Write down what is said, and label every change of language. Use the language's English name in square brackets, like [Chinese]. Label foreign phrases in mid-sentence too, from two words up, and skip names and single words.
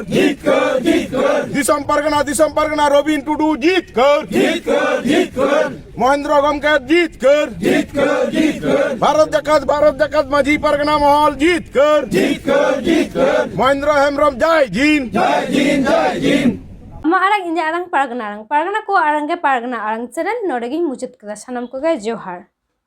[Santali] দিসম পারগানা রবিন টুডু জিত কর। মহেন্দ্র গমকেত জিত কর। ভারত জাকাত মাঝি পারগানা মহল জিত কর। মহেন্দ্র হেমব্রম জয় জিন। ᱟᱢᱟᱜ ᱟᱲᱟᱝ ᱤᱧᱟᱹᱜ ᱟᱲᱟᱝ ᱯᱟᱨᱜᱟᱱᱟ ᱠᱚ ᱟᱲᱟᱝ ᱜᱮ ᱯᱟᱨᱜᱟᱱᱟ ᱟᱲᱟᱝ ᱪᱮᱱᱮᱞ ᱱᱚᱰᱮ ᱜᱤᱧ ᱢᱩᱪᱟᱹᱫ ᱠᱮᱫᱟ᱾ ᱥᱟᱱᱟᱢ ᱠᱚᱜᱮ ᱡᱚᱦᱟᱨ।